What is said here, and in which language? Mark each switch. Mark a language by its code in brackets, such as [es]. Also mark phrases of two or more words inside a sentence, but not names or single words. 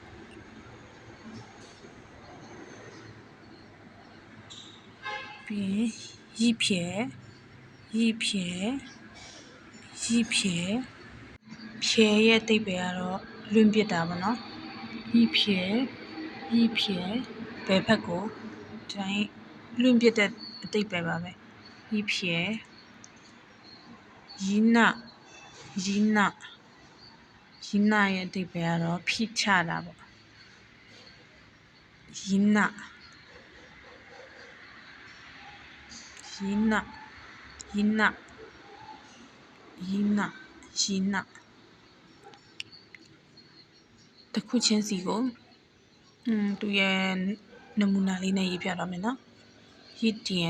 [my] ပြီး一撇ဖြဲရဲ့အဓိပ္ပာယ်ကတော့လွင့်ပစ်တာပေါ့နော်一撇ဘယ်ဘက်ကိုဒီတိုင်းလွင့်ပစ်တဲ့အဓိပ္ပာယ်ပါပဲ [zh] 一撇一捺 [my] ရဲ့အဓိပ္ပာယ်ကတော့ဖိချတာပေါ့一捺တစ်ခုချင်းစီကိုသူရဲ့နမူနာလေးနဲ့ရေးပြတော့မယ်နော်一点